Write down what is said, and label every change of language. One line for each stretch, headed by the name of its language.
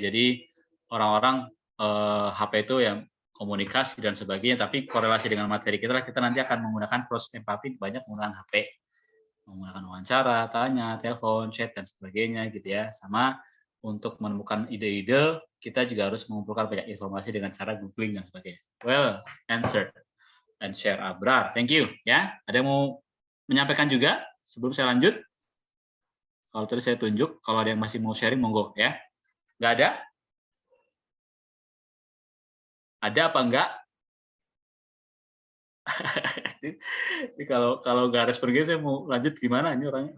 Indonesian: Jadi orang-orang HP itu yang komunikasi dan sebagainya, tapi korelasi dengan materi kita nanti akan menggunakan proses empati banyak menggunakan HP, menggunakan wawancara, tanya, telepon, chat dan sebagainya gitu ya. Sama untuk menemukan ide-ide kita juga harus mengumpulkan banyak informasi dengan cara googling dan sebagainya.
English: Well answered and share, Abrar. Thank you
Indonesian: ya. Ada yang mau menyampaikan juga sebelum saya lanjut? Kalau tadi saya tunjuk, kalau ada yang masih mau sharing, monggo ya. Nggak ada? Ada apa enggak? Ini kalau nggak respon gitu, saya mau lanjut gimana ini orangnya?